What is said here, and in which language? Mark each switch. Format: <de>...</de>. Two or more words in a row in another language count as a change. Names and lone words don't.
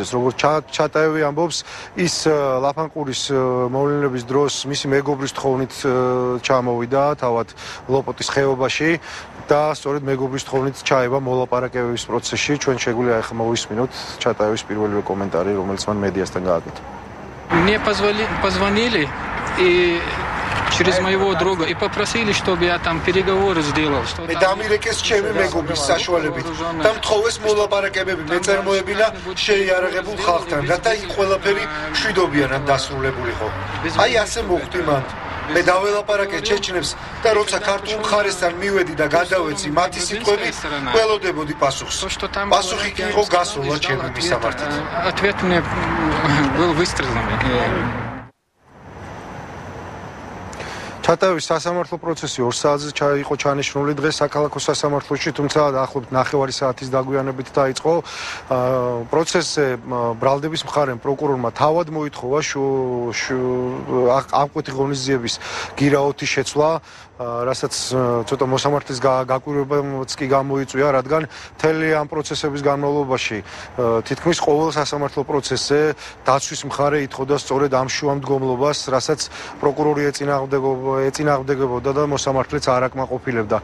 <ka>როგორც ჩატაევი ამბობს, ის ლაფანყურის მოვლენების დროს მისი მეგობრის თხოვნით ჩამოვიდა თავად ლოპოტის ხეობაში და სწორედ მეგობრის თხოვნით ჩაება მოლაპარაკებების პროცესში. ჩვენ შეგვიძლია ახლა მოვისმინოთ ჩატაევის პირველივე კომენტარი, რომელიც მან მედიასთან გააკეთა.</ka> <ru>Мне позвонили и через моего друга и попросили, чтобы я там переговоры сделал.</ru> <ka>მე დამირეკეს ჩემი მეგობრის საშუალებით და მთხოვეს მოლაპარაკებები მეწარმოებინა შეიარაღებულ ხალხთან, რათა იქ ყველაფერი მშვიდობიანად დასრულებულიყო. აი ასე მოხდი მან. მე დაველაპარაკე ჩეჩნებს და როცა ქართულ მხარესთან მივედი და გადავეცი მათი სიტყვები, ველოდებოდი პასუხს. პასუხი კი იყო გასვლა ჩემი მისამართით.</ka> <ru>Ответ мне был выстрелом.</ru> <ka>ჩატაევის სასამართლო პროცესი 2 საათზე იყო ჩანიშნული დღეს საქალაქო სასამართლოში, თუმცა დაახლოებით 9 საათის დაგვიანებით დაიწყო. პროცესზე ბრალდების მხარემ პროკურორმა თავად მოითხოვა ამკვეთი ღონისძიების გირაოთის შეცვლა, რასაც ცოტა მოსამართლის გაკვირვებაც კი გამოიწვია, რადგან მთელი ამ პროცესების განმავლობაში თითქმის ყოველ სასამართლო პროცესზე დაცვის მხარე ითხოვდა სწორედ ამ შუამდგომლობას, რასაც პროკურორი ეწინააღმდეგებოდა და მოსამართლეც არ აკმაყოფილებდა.</ka>